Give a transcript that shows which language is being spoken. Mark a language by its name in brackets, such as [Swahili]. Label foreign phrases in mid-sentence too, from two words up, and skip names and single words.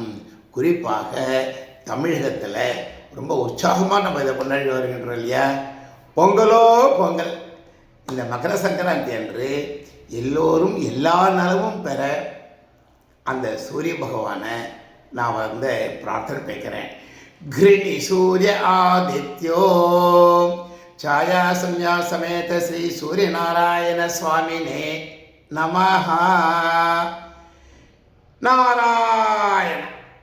[Tamil] குறிப்பாக தமிழகத்தில் ரொம்ப உற்சாகமாக நம்ம இதை கொண்டாடி வருகின்றோம் இல்லையா. பொங்கலோ பொங்கல். இந்த மக்கர சங்கராந்தி அன்று எல்லோரும் எல்லா நலமும் பெற அந்த சூரிய பகவானை நான் பிரார்த்தனை வைக்கிறேன். [Sanskrit] கிருணி சூரிய ஆதித்யோ ಛಾಯಾ ಸಂಜ್ಞಾ ಸಮೇತ ಶ್ರೀ ಸೂರ್ಯನಾರಾಯಣ ಸ್ವಾಮಿನೇ ನಮಃ. ನಾರಾಯಣ.